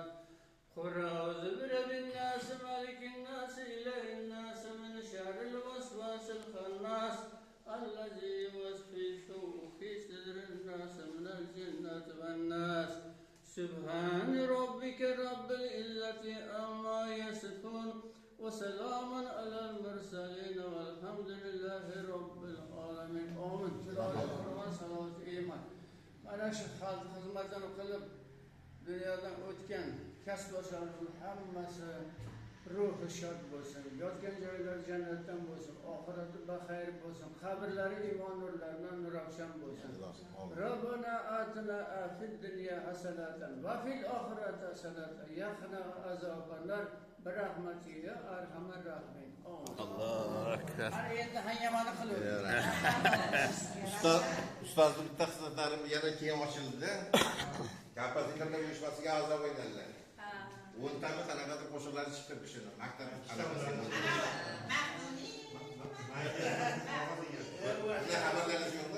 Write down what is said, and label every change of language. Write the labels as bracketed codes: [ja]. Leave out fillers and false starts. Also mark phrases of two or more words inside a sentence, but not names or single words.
[ar] قل أعوذ برب الناس ملك الناس إله الناس من شر الوسواس الخناس الذي يوسوس في صدور الناس من الجنة والناس. سبحان ربك رب العزة عما يصفون وسلام على المرسلين والحمد لله رب العالمين. [uz] Amin. Salavat iman. Mana shu xalq xizmatini qilib dunyodan o'tgan kasbdoshlarimizning hammasi ruhi shod bo'lsin, yotgan joylari jannatdan bo'lsin, oxirati baxayr bo'lsin, qabrlari iymon nurlaridan nurafshan bo'lsin. [ar] ربنا آتنا في الدنيا حسنة وفي الآخرة حسنة وقنا عذاب النار برحمتك أرحم الراحمين. الله أكبر. [uz] Ana endi hangamani qilaver. Ustozning bitta xizmatlari yana keyin ochildi. Kompozitorlar uyushmasiga a'zo bo'lganlar. 10 tani qanaqadir qo'shiqlar chiqdi kishini. Maktab talabasi. Xabarlaringiz yo'qmi?